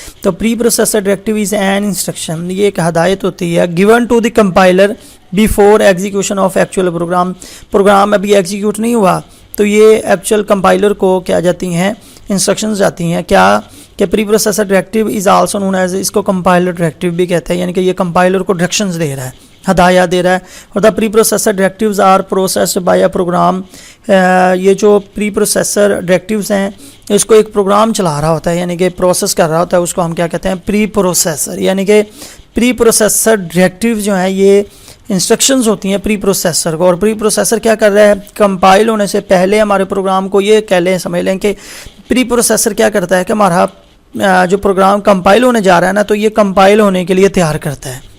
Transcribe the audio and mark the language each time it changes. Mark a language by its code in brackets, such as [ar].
[ur] تو [en] preprocessor directive is an instruction, [ur] یہ ایک ہدایت ہوتی ہے [en] given to the compiler before execution of actual program [ur] ابھی ایگزیکیوٹ نہیں ہوا تو یہ ایکچوئل کمپائلر کو کیا جاتی ہیں, انسٹرکشنز جاتی ہیں. کیا کہ [en] preprocessor directive is also known as, [ur] اس کو کمپائلر ڈائریکٹیو بھی کہتے ہیں, یعنی کہ یہ کمپائلر کو ڈائریکشنز دے رہا ہے, ہدایات دے رہا ہے. [en] اور the preprocessor directives are processed by a program. [ur] یہ جو پری پروسیسر ڈائریکٹیوز ہیں اس کو ایک پروگرام چلا رہا ہوتا ہے, یعنی کہ پروسیس کر رہا ہوتا ہے, اس کو ہم کیا کہتے ہیں پری پروسیسر. یعنی کہ پری پروسیسر ڈائریکٹیو جو ہیں یہ انسٹرکشنز ہوتی ہیں پری پروسیسر کو, اور پری پروسیسر کیا کر رہا ہے, کمپائل ہونے سے پہلے ہمارے پروگرام کو یہ کہہ لیں, سمجھ لیں کہ پری پروسیسر کیا کرتا ہے کہ ہمارا جو پروگرام کمپائل ہونے جا رہا ہے نا, تو یہ کمپائل ہونے کے لیے تیار کرتا ہے.